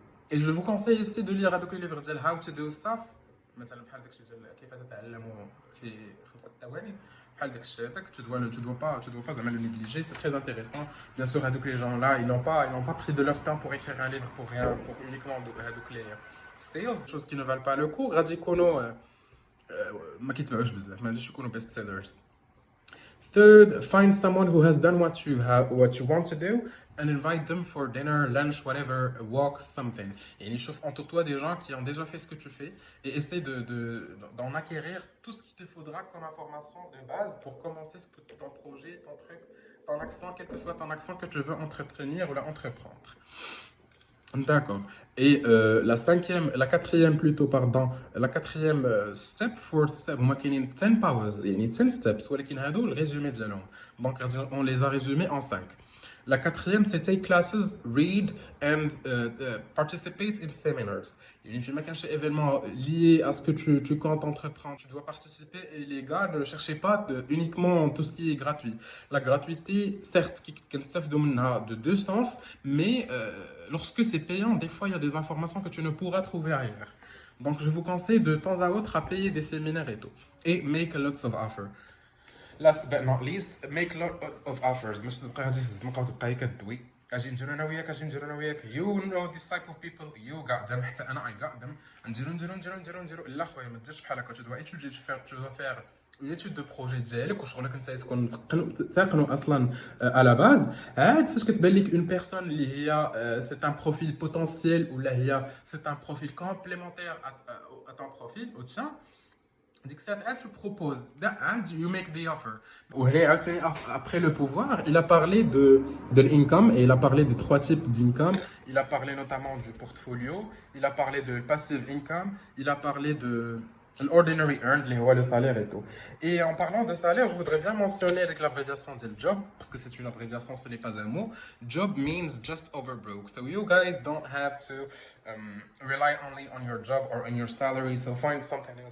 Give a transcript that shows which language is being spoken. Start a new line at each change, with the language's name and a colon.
French: Et je vous conseille ici de lire
Arabic: هذوك
French: les livres
Arabic: ديال
English: how to do stuff.
Arabic: مثلا بحال داكشي ديال كيف تتعلموا في 5 ثواني, بحال داكشي هذاك
French: tu dois pas
Arabic: زعما
French: le négliger, c'est très intéressant. Bien sûr
Arabic: هذوك
French: les gens là ils n'ont pas pris de leur temps pour écrire un livre pour rien, pour uniquement هذوك les sales, choses qui ne valent pas le coup.
Arabic: غادي يكونوا ما كيتباعوش بزاف, ما غاديش يكونوا
English: best sellers. Third, find someone who has done what you want to do and invite them for dinner, lunch, whatever, a walk, something.
French: Et chauffe entoure-toi des gens qui ont déjà fait ce que tu fais et essaie d'en acquérir tout ce qu'il te faudra comme information de base pour commencer ton projet, ton truc, ton action, quelle que soit ton action que tu veux entretenir ou entreprendre. D'accord. Et la quatrième plutôt, pardon, la quatrième step,
English: fourth step,
Arabic: هما كاينين 10 powers, يعني 10 steps, ولكن هادو الريزومي ديالهم.
French: Donc on les a résumés en 5. La quatrième, c'était
English: classes, read and participate in seminars.
French: Il y a un événement lié à ce que tu comptes entreprendre. Tu dois participer et les gars, ne cherchez pas uniquement tout ce qui est gratuit. La gratuité, certes, qui de deux sens, mais lorsque c'est payant, des fois, il y a des informations que tu ne pourras trouver ailleurs. Donc, je vous conseille de temps à autre à payer des séminaires et tout.
English: Et make lots of offers. Last but not least, make a lot of offers.
Arabic: مش تبقى غادي في الزنقه وتبقى هي كدوي. اجي نديرو انا وياك اجي نديرو انا وياك.
English: You know this type of people. You got them.
Arabic: حتى انا
English: I got them.
Arabic: نديرو. لا خويا ما ديرش بحال هكا.
French: Tu dois étudier, tu dois faire une étude de projet
Arabic: ديالك وشغلك انت تكون تقنو اصلا
French: à la base.
Arabic: عاد فاش كتبان لك
French: une personne
Arabic: اللي هي
French: c'est un profil potentiel
Arabic: ولا هي
French: c'est un profil complémentaire à ton profil au tien.
Arabic: ديك الساعه
French: tu proposes
English: and you make the offer.
Arabic: وهي عاوتاني
French: après le pouvoir il a parlé de l'income et il a parlé des trois types d'income. Il a parlé notamment du portfolio, il a parlé de
English: passive income,
French: il a parlé de l'
English: ordinary earned
Arabic: اللي هو
French: le salaire et tout. Et en parlant de salaire, je voudrais bien mentionner avec l'abréviation de job parce que c'est une abréviation, ce n'est pas un mot.
English: Job means just over broke. So you guys don't have to rely only on your job or on your salary. So find something else